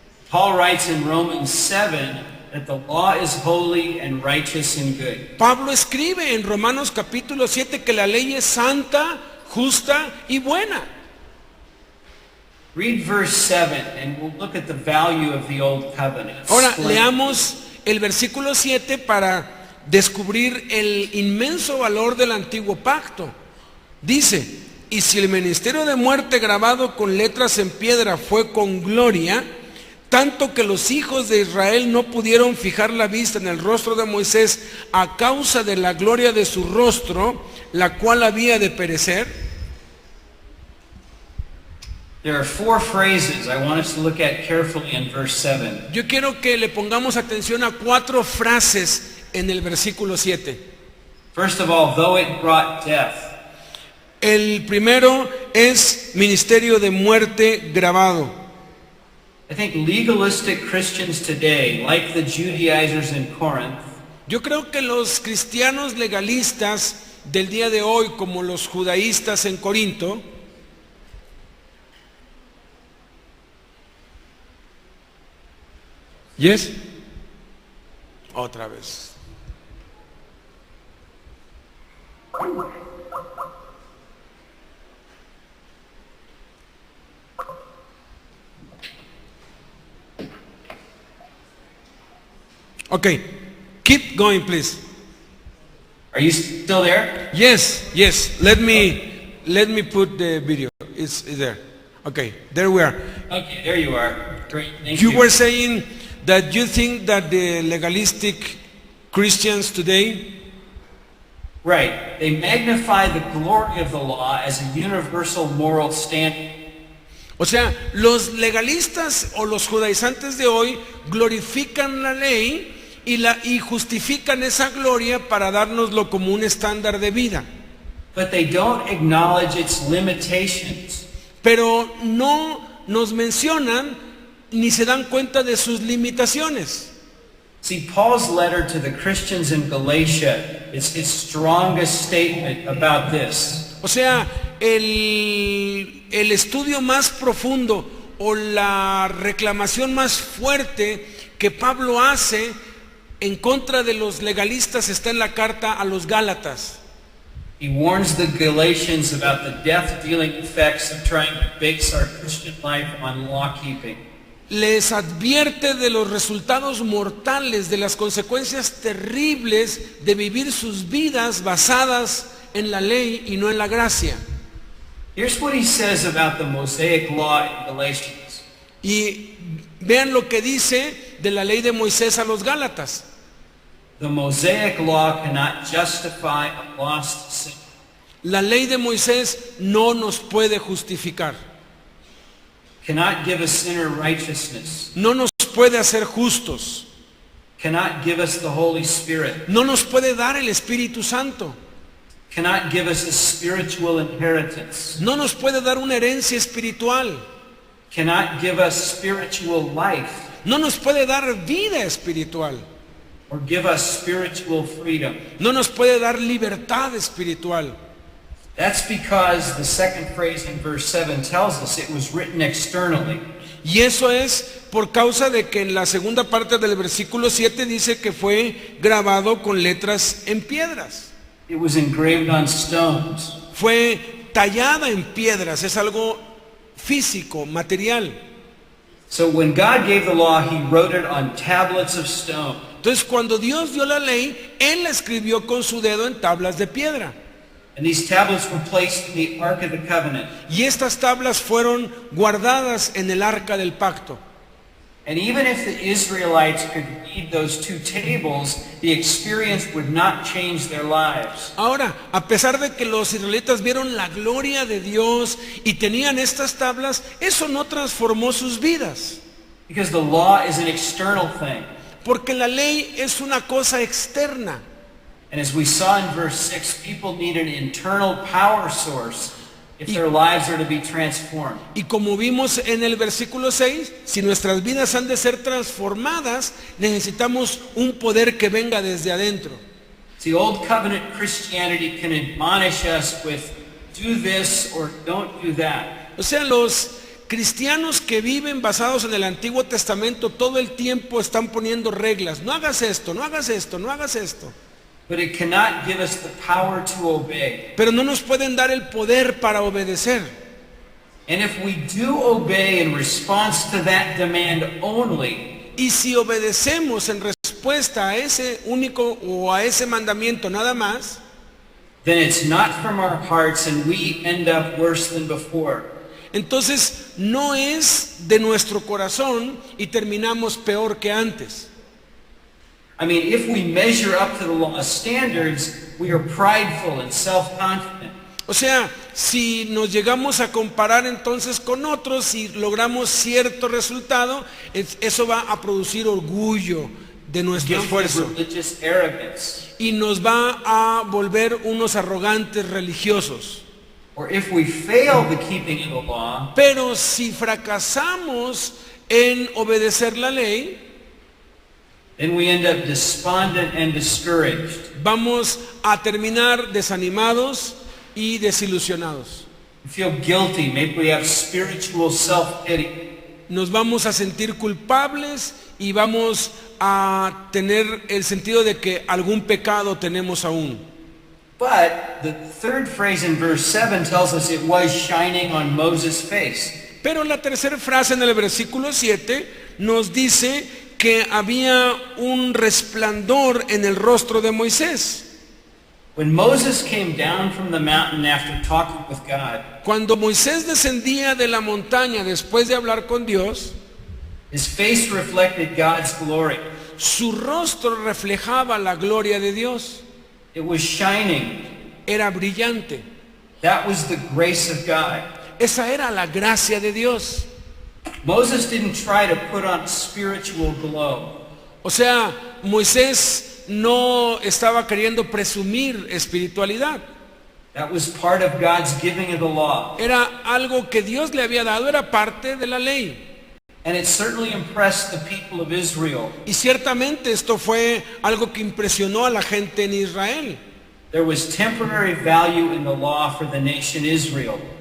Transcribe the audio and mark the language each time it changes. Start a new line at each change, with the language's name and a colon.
English: Paul writes in Romans 7 that the law is holy and righteous and good.
Spanish: Pablo escribe en Romanos capítulo 7 que la ley es santa, justa y buena.
English: Read verse 7 and we'll look at the value of the old covenant.
Spanish: Ahora leamos el versículo 7 para descubrir el inmenso valor del antiguo pacto. Dice: y si el ministerio de muerte grabado con letras en piedra fue con gloria, tanto que los hijos de Israel no pudieron fijar la vista en el rostro de Moisés a causa de la gloria de su rostro, la cual había de perecer.
English: There are 4 phrases I want us to look at carefully in verse 7.
Spanish: Yo quiero que le pongamos atención a 4 frases en el versículo 7.
English: First of all, though it brought death.
Spanish: El primero es ministerio de muerte grabado.
English: I think legalistic Christians today, like the Judaizers in Corinth,
Spanish: Yo creo que los cristianos legalistas del día de hoy, como los judaístas en Corinto,
English: ¿yes?
Spanish: Otra vez.
English: Okay, keep going, please. are you still there? Yes. Let me put the video. It's there. Okay, there we are. Okay, there you are. Great, thank You you. were saying that you think that the legalistic Christians today, Right. They magnify the glory of the law as a universal moral standard.
Spanish: o sea, los legalistas o los judaizantes de hoy glorifican la ley y justifican esa gloria para dárnoslo como un estándar de vida.
English: But they don't acknowledge its limitations.
Spanish: Pero no nos mencionan ni se dan cuenta de sus limitaciones.
English: See, Paul's letter to the Christians in Galatia is his strongest statement about this.
Spanish: O sea, el estudio más profundo o la reclamación más fuerte que Pablo hace en contra de los legalistas está en la carta a los Gálatas.
English: He warns the Galatians about the death-dealing effects of trying to base our Christian life on law-keeping.
Spanish: Les advierte de los resultados mortales, de las consecuencias terribles de vivir sus vidas basadas en la ley y no en la gracia.
English: Here's what he says about the Mosaic law in Galatians.
Spanish: Y vean lo que dice de la ley de Moisés a los Gálatas.
English: The Mosaic law cannot justify a lost sinner.
Spanish: La ley de Moisés no nos puede justificar,
English: Cannot give a sinner righteousness.
Spanish: no nos puede hacer justos,
English: Cannot give us the Holy Spirit.
Spanish: no nos puede dar el Espíritu Santo,
English: Cannot give us a spiritual inheritance.
Spanish: no nos puede dar una herencia espiritual,
English: Cannot give us spiritual life
Spanish: no nos puede dar vida espiritual,
English: or give us spiritual freedom.
Spanish: no nos puede dar libertad espiritual.
English: That's because the second phrase in verse 7 tells us it was written externally.
Spanish: Y eso es por causa de que en la segunda parte del versículo 7 dice que fue grabado con letras en piedras.
English: It was engraved on stones.
Spanish: Fue tallada en piedras, es algo físico, material.
English: So when God gave the law, he wrote it on tablets of stone.
Spanish: Entonces cuando Dios dio la ley, Él la escribió con su dedo en tablas de piedra.
English: And these tablets were placed in the Ark of the Covenant.
Spanish: Y estas tablas fueron guardadas en el arca del pacto.
English: And even if the Israelites could read those two tables, the experience would not change their lives.
Spanish: Ahora, a pesar de que los israelitas vieron la gloria de Dios y tenían estas tablas, eso no transformó sus vidas.
English: Because the law is an external thing.
Spanish: Porque la ley es una cosa externa.
English: And as we saw in verse 6, people need an internal power source if their lives are to be transformed.
Spanish: Y como vimos en el versículo 6, si nuestras vidas han de ser transformadas, necesitamos un poder que venga desde adentro.
English: See, Old Covenant Christianity can admonish us with, do this or don't do that.
Spanish: O sea, los cristianos que viven basados en el Antiguo Testamento todo el tiempo están poniendo reglas. No hagas esto, no hagas esto, no hagas esto.
English: But it cannot give us the power to obey.
Spanish: Pero no nos pueden dar el poder para obedecer.
English: And if we do obey in response to that demand only,
Spanish: Y si obedecemos en respuesta a ese único o a ese mandamiento nada más,
English: then it's not from our hearts and we end up worse than before.
Spanish: entonces no es de nuestro corazón y terminamos peor que antes.
English: I mean, if we measure up to the law's standards, we are prideful and self-confident.
Spanish: O sea, si nos llegamos a comparar entonces con otros y logramos cierto resultado, eso va a producir orgullo de nuestro
English: Guilty of
Spanish: esfuerzo
English: religious arrogance.
Spanish: y nos va a volver unos arrogantes religiosos.
English: Or if we fail the keeping of the law,
Spanish: Pero si fracasamos en obedecer la ley,
English: then we end up despondent and discouraged.
Spanish: vamos a terminar desanimados y desilusionados.
English: We feel guilty. Maybe we have spiritual self-pity.
Spanish: Nos vamos a sentir culpables y vamos a tener el sentido de que algún pecado tenemos aún.
English: But the third phrase in verse 7 tells us it was shining on Moses' face.
Spanish: Pero la tercera frase en el versículo 7 nos dice que había un resplandor en el rostro de Moisés.
English: When Moses came down from the mountain after talking with God,
Spanish: Cuando Moisés descendía de la montaña después de hablar con Dios,
English: his face reflected God's glory.
Spanish: su rostro reflejaba la gloria de Dios.
English: It was shining.
Spanish: Era brillante.
English: That was the grace of God.
Spanish: Esa era la gracia de Dios.
English: Moses didn't try to put on spiritual glow.
Spanish: O sea, Moisés no estaba queriendo presumir espiritualidad.
English: That was part of God's giving of the law.
Spanish: Era algo que Dios le había dado, era parte de la ley.
English: And it certainly impressed the people of Israel.
Spanish: Y ciertamente esto fue algo que impresionó a la gente en Israel.
English: There was temporary value in the law for the nation Israel.